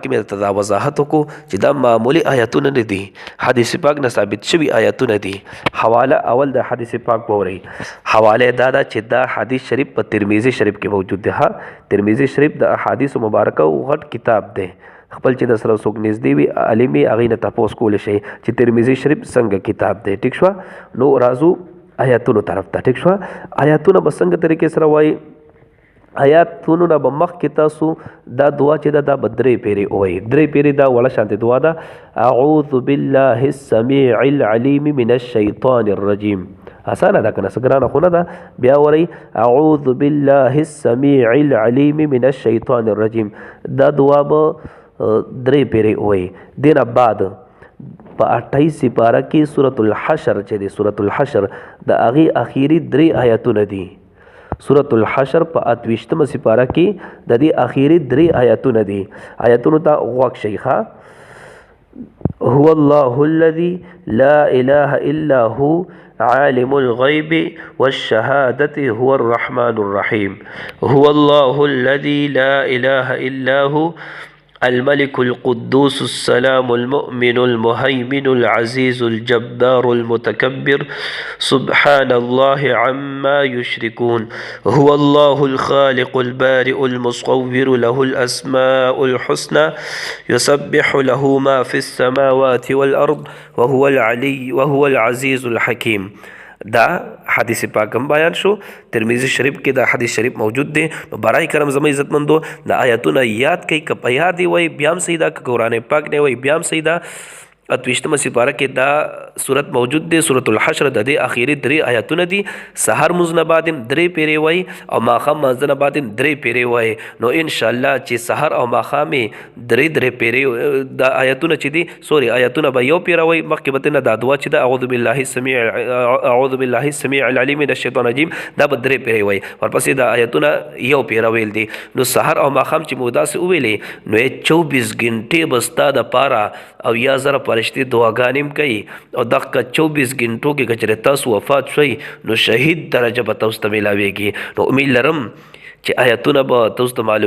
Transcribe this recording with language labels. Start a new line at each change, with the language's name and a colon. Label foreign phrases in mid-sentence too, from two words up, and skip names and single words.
Pashto: میں تدا وضاحت کو چې دا معمولی آیاتونه نه دي حدیث پاک نه ثابت شوی آیاتونه دي حواله اول د حدیث پاک پوري حواله دا چې دا حدیث شریف په ترمذی شریف کې موجود دی ها ترمذی شریف د احادیث مبارکه او غټ کتاب دی خپل چې د سره څوک نږدې وي عالمي هغې نه تپوس کولی شي چې ترمذی شریف څنګه کتاب دی ټیک شوه نو راځو آیاتونو طرف ته ټیک شوه آیاتونه به څنګه طریقې سره وایي آیاتونو نه به مخکې تاسو دا دعا چې دا به درې پیرې ووایي درې پیرې دا وړه شانتې دعا ده
Arabic: اعوذ بالله السمیع العلیم من الشیطان الرجیم
Pashto: اسانه ده کنه څه ګرانه خو نه ده بیا وایي
Arabic: اعوذ بالله السمیع العلیم من الشیطان الرجیم
Pashto: دا دعا به درې پیرې ووایي دینه بعد په 28 سپاره کې سورۃ الحشر چې دی سورۃ الحشر د هغې اخیری درې آیاتونه دي سورۃ الحشر په 28مه سپاره کې د دې اخیری درې آیاتونه دي آیاتونو ته غوږ شئ
Arabic: ښه هو الله الذي لا اله الا هو عالم الغيب والشهادة هو الرحمن الرحيم هو الله الذي لا اله الا هو الملك القدوس السلام المؤمن المهيمن العزيز الجبار المتكبر سبحان الله عما يشركون هو الله الخالق البارئ المصور له الأسماء الحسنى يسبح له ما في السماوات والأرض وهو العزيز الحكيم
Pashto: دا حدیث پاکم بیان شو ترمذی شریف کې دا حدیث شریف موجود دی نو برای کرم زما عزتمندو دا آیاتونه یاد کوي که په یاد وي بیا هم صحیح ده که قرآن پاک نه وي بیا هم صحیح ده 28مه سپاره کې دا صورت موجود دی سورۃ الحشر د دې اخیری درې آیاتونه دي سحر مونځ نه بعد درې پیرې وایي او ماښام مانځه نه بعد درې پیرې وایي نو انشاءالله چې سحر او ماښام درې پیرې دا آیاتونه چې دي سوري آیاتونه به یو پیره وایي مخکې به ترنه دا دعا چې ده
Arabic: اعوذ بالله السمیع العلیم من الشیطان الرجیم
Pashto: دا به درې پیرې وایي ورپسې دا آیاتونه یو پیره ویل دي نو سحر او ماښام چې موږ داسې وویلې نو 24 غنټې به ستا دپاره او یا زره فرشتي دعاګانې کوي او دغه 24 غنټو کې که چېرې تاسو وفات شوئ نو شهید درجه به تاسو ته میلاویږي نو امید لرم چې آیاتونه به تاسو ته معلوم